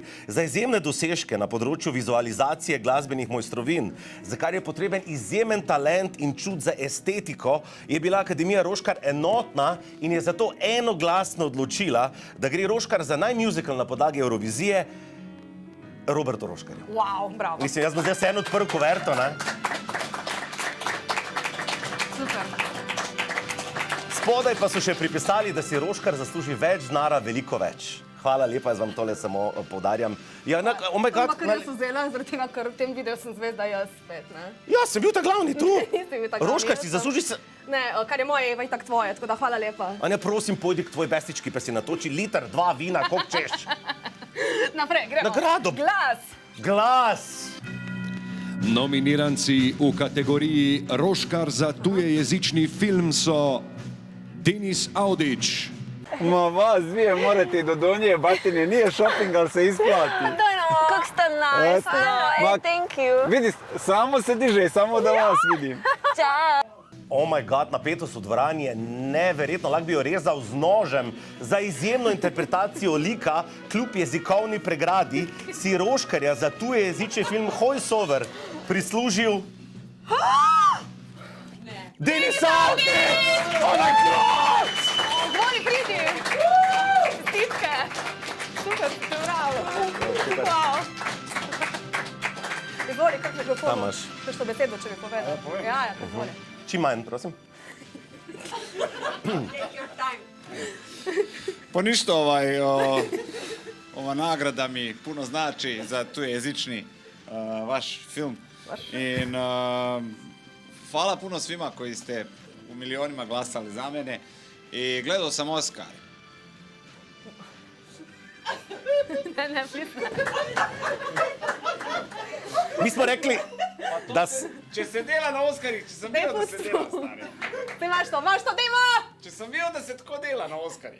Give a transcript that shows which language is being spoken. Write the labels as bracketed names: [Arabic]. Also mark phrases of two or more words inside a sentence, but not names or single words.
[Slovenian] Za izjemne dosežke na področju vizualizacije glasbenih mojstrovin, za kar je potreben izjemen talent in čut za estetiko, je bila Akademija Roškar enotna in je zato enoglasno odločila, da gre Roškar za najmuzikal na podlagi Eurovizije Robertu Roškarju. Wow, bravo. Mislim, jaz bom zdaj vseeno odprl kuverto, ne? spodaj pa so še pripisali, da si Roškar zasluži več denarja, veliko več. Hvala lepa, jaz vam tole samo poudarjam. Ja, [English] oh my God. [Slovenian] Ampak res sem vzela, zaradi tega, ker v tem videu sem zvezda jaz spet, ne? Ja, sem bil ta glavni tu. Nisi bil ta glavni, Roškar, jaz si sem- zasluži se... Ne, kar je moje, je itak tvoje, tako da hvala lepa. Anja, prosim, pojdi k tvoji bestički, pa si natoči liter, 2 vina, koliko češ. Naprej, gremo. Nagrado. Glas. Glas. Nominiranci v kategoriji Roškar za tujejezični film so Denis Audić, [Croatian] Ma vas, vi morate do Donje Batine, nije shopping, ali se isplati. Kako ste nice, Ma- [English] thank you. [Croatian] Vidi, samo se diže, samo da vas vidim. [Slovenian] Čau. [English] Oh my God, [Slovenian] napetost v dvorani je neverjetno, lahko bi jo rezal z nožem. Za izjemno interpretacijo lika, kljub jezikovni pregradi, si Roškarja za tujejezični film Hojsover prislužil... Denis Audić! [English] Oh my God! [Slovenian] Zvoni, pridi. Stitke. Super, bravo. Wow. Izvoli, kako mikrofon. Tam imaš. Kakšno besedo, če bi povedal. Ja, izvoli. Čim manj, prosim. [Croatian] Pa ništa, ova nagrada mi puno znači za tujejezični vaš film. In hvala puno svima koji ste u milionima glasali za mene i gledao sam Oscar. [Slovenian] Ne, prisne. Mi smo rekli, da... Če se dela na Oscarih, če sem videl, da se dela, stari. Ti imaš to, dajmo! Če sem videl, da se tako dela na Oscarih.